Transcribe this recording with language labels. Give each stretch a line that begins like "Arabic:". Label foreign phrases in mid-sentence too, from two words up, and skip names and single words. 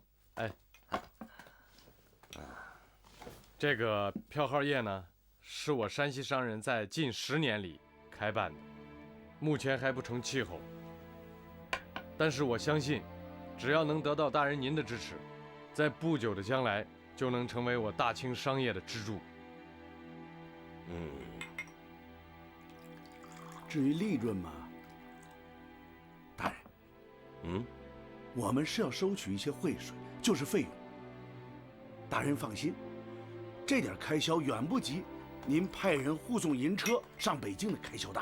Chinese: 哎，這個票號業呢，是我山西商人在近10年裡開辦的，目前還不成氣候。但是我相信，只要能得到大人您的支持，在不久的將來就能成為我大清商業的支柱。至於利潤嘛，大人，我們是要收取一些匯水，就是費用。大人放心，這點開銷遠不及您派人護送銀車上北京的開銷大。